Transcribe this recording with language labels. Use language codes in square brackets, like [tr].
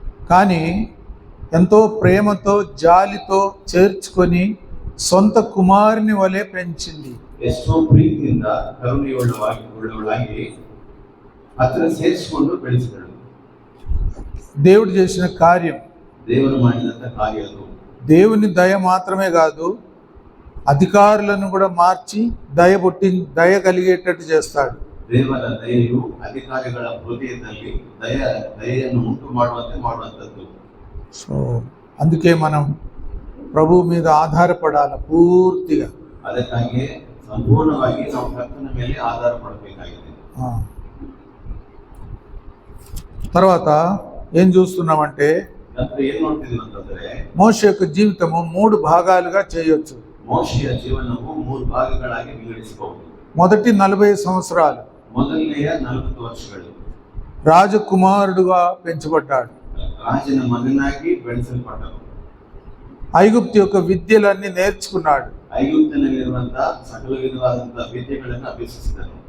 [te] కానీ ఎంతో ప్రేమతో జాలితో చేర్చుకొని సొంత కుమారుని వలె పెంచింది. [kn] ಎಷ್ಟೋ ಪ್ರೀತಿಯಿಂದ ಕರುಣೆಯುಳ್ಳವಳಾಗಿ ಹತ್ತಿರ ಸೇರಿಸಿಕೊಂಡು ಬೆಳೆಸಿದಳು. [te] దేవుడు చేసిన కార్యం, [kn] ದೇವರು ಮಾಡಿದಂತ ಕಾರ್ಯ ಅದು. [te] దేవుని దయ మాత్రమే కాదు, అధికారులను కూడా మార్చి దయ కలిగేటట్టు చేస్తాడు. [kn] ದೇವರ ದಯೆಯು ಅಧಿಕಾರಿಗಳ ಹೃದಯದಲ್ಲಿ ದಯೆಯನ್ನು ಉಂಟು ಮಾಡುವಂಥದ್ದು. [te] సో అందుకే మనం ప్రభు మీద ఆధారపడాలి పూర్తిగా. [kn] ಅದಕ್ಕಾಗಿ ಸಂಪೂರ್ಣವಾಗಿ ನಾವು ಕರ್ತನ ಮೇಲೆ ಆಧಾರ ಪಡಬೇಕಾಗಿದೆ. [te] తర్వాత ఏం చూస్తున్నామంటే, [kn] ಏನ್ ನೋಡ್ತಿದೀವಿ ಅಂತಂದ್ರೆ, [te] మోషే యొక్క జీవితము 3 భాగాలుగా చేయొచ్చు. [kn] ಮೋಶೆಯ ಜೀವನವು 3 ಭಾಗಗಳಾಗಿ ವಿಂಗಡಿಸಬಹುದು. [te] మొదటి 40 సంవత్సరాలు [kn] ಮೊದಲನೆಯ 40 ವರ್ಷಗಳು [te] రాజకుమారుడుగా పెంచబడ్డాడు. [kn] ರಾಜನ ಮಗನಾಗಿ ಬೆಳೆಸಲ್ಪಟ್ಟನು. [te] ఐగుప్తు యొక్క విద్యలన్నీ నేర్చుకున్నాడు. [kn] ಐಗುಪ್ತಿನಲ್ಲಿರುವಂತಹ ಸಕಲ ವಿಧವಾದಂತಹ ವಿದ್ಯೆಗಳನ್ನು ಅಭ್ಯಸಿಸಿದನು.